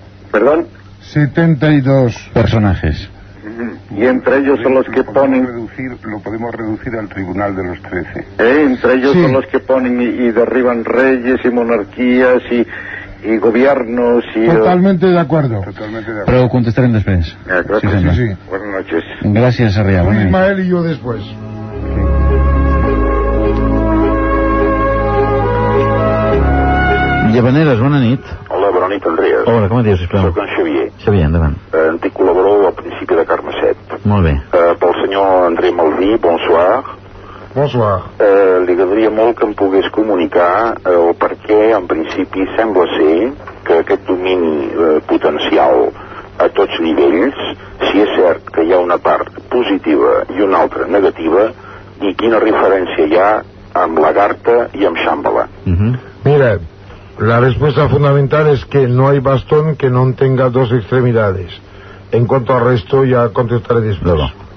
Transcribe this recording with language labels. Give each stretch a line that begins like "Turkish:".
Spanish: ¿Perdón? 72 personajes. Y entre ellos son los que ponen... Lo podemos reducir al Tribunal de los 13. Entre ellos son los que ponen y derriban reyes y monarquías y gobiernos y... Totalmente de acuerdo.
Catalan: Però ho contestarem després.
Spanish: Gracias. Sí. Buenas noches.
Catalan: Gràcies, Sarrià.
Spanish: Ismael y yo después.
Catalan: Llavaneres, bona nit. Hola, bona nit, Andreas. Hola, com et dius, sisplau? Soc en Xavier. Xavier, endavant. Antic col·laborador al principi de Carme 7. Molt bé. Pel senyor André Malví,
French: bonsoir. Bonsoir.
Catalan: Li agradaria molt que em pogués comunicar el per què, en principi, sembla ser que aquest domini potencial a tots nivells, si és cert que hi ha una part positiva i una altra negativa, i quina referència hi ha amb Lagarta i amb Shambhala.
Spanish: Mira, la respuesta fundamental es que no hay bastón que no tenga dos extremidades. En cuanto al resto, ya contestaré después.